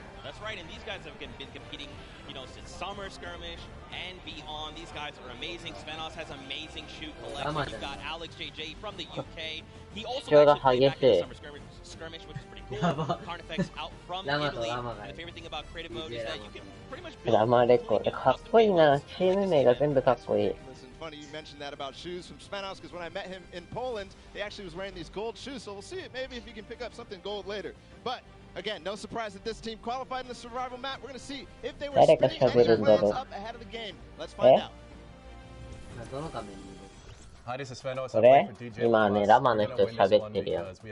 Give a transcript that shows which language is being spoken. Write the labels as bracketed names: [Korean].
[English] That's right, and these guys have been competing, you know, since summer skirmish and beyond. These guys are amazing. Svenos has amazing shoot collection. You've got Alex JJ from the UK. He also actually played back in the summer skirmish, which is pretty cool. Carnifex out from Italy. And the favorite thing about creative mode is that you can pretty much build. [Japanese] ラマレコかっこいいな。チーム名が全部かっこいい。 [English] Funny you mentioned that about shoes from Svenos, because when I met him in Poland, he actually was wearing these gold shoes. So we'll see it maybe if he can pick up something gold later. But again, no surprise that this team qualified in the survival map. We're going to see if they were spinning any plans up ahead of the game. Let's find out. [Japanese] これ今ね、ラマの人喋ってるよ。